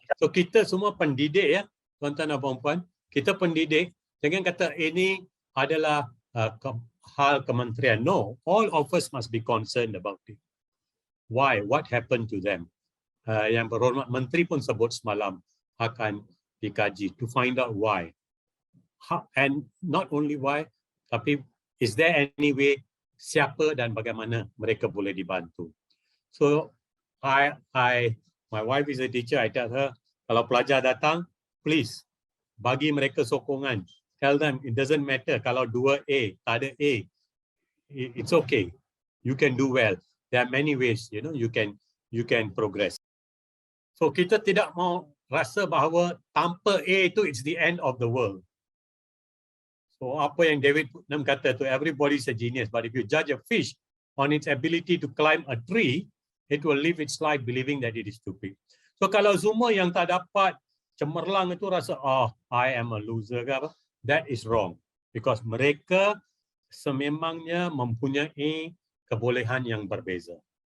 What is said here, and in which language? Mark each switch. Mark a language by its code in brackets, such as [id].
[ms] So kita semua pendidik ya, tuan-tuan dan puan-puan, kita pendidik, jangan kata ini adalah hal kementerian. [en] No, all of us must be concerned about it. Why? What happened to them? [ms] Yang berhormat Menteri pun sebut semalam akan dikaji [en] to find out why. And not only why, tapi is there any way, [ms] siapa dan bagaimana mereka boleh dibantu. [en] So my wife is a teacher, I tell her, [ms] kalau pelajar datang, [en] please [ms] bagi mereka sokongan. [en] Tell them it doesn't matter [ms] kalau 2A, tak ada A. [en] It's okay. You can do well. There are many ways, you can progress. So [ms] kita tidak mau rasa bahawa tanpa A itu [en] it's the end of the world. So [ms] apa yang David Putnam kata tu, [en] everybody is a genius, but if you judge a fish on its ability to climb a tree, it will live its life believing that it is stupid. [ms] So kalau semua yang tak dapat cemerlang itu rasa, [en] I am a loser [ms] ke apa? [en] That is wrong. [ms] Because mereka sememangnya mempunyai kebolehan yang berbeza.